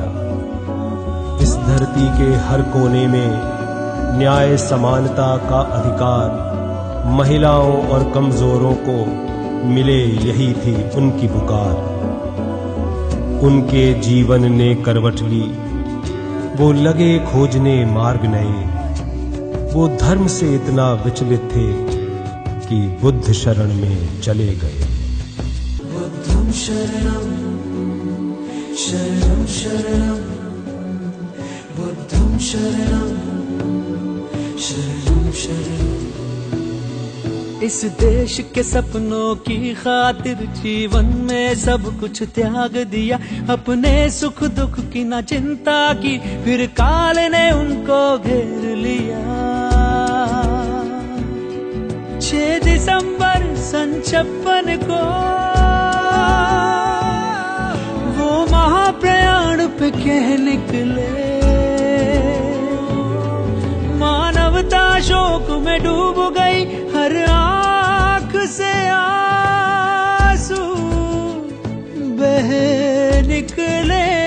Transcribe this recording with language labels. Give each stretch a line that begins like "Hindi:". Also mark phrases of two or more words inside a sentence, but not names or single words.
Hindi: इस धरती के हर कोने में न्याय समानता का अधिकार, महिलाओं और कमजोरों को मिले, यही थी उनकी पुकार। उनके जीवन ने करवट ली, वो लगे खोजने मार्ग नए। वो धर्म से इतना विचलित थे कि बुद्ध शरण में चले गए।
Pali: बुद्धं शरणं शरणं शरणं, बुद्धं शरणं शरणं शरणं।
Hindi: इस देश के सपनों की खातिर जीवन में सब कुछ त्याग दिया, अपने सुख दुख की न चिंता की, फिर काल ने उनको घेर लिया। 6 दिसंबर सन 56 को वो महाप्रयाण पे कह निकले, मानवता शोक में डूब गई, हर आँख से आंसू बह निकले।